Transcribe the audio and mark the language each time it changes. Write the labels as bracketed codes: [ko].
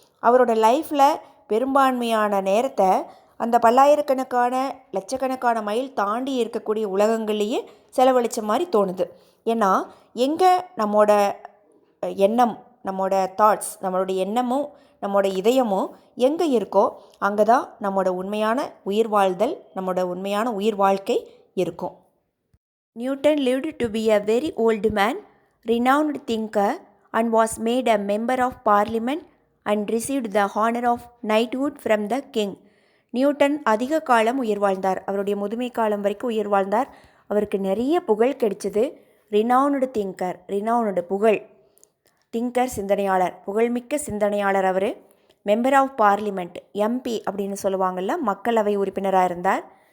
[ta] அவரோட லைஃப்பில் பெரும்பான்மையான நேரத்தை அந்த பல்லாயிரக்கணக்கான லட்சக்கணக்கான மைல் தாண்டி இருக்கக்கூடிய உலகங்கள்லேயே செலவழித்த மாதிரி தோணுது. ஏன்னா எங்கே நம்மோட எண்ணம், நம்மோட தாட்ஸ், நம்மளுடைய எண்ணமும் நம்மளோட இதயமும் எங்கே இருக்கோ அங்கே தான் நம்மளோட உண்மையான உயிர் வாழ்தல், நம்மளோட உண்மையான உயிர் வாழ்க்கை இருக்கும். [en] Newton lived to be a very old man, renowned thinker, and was made a member of parliament and received the honor of knighthood from the king. [ta] Newton அதிக காலம் உயிர் வாழ்ந்தார், அவருடைய முதுமை காலம் வரைக்கும் உயிர் வாழ்ந்தார். அவருக்கு நிறைய புகழ் கிடைச்சது. ரினவுன்டு திங்கர், ரினவுன்டு புகழ், திங்கர் சிந்தனையாளர், புகழ்மிக்க சிந்தனையாளர். Our member of parliament, MP அப்படின்னு சொல்லுவாங்கள்ல, மக்களவை உறுப்பினராக இருந்தார்.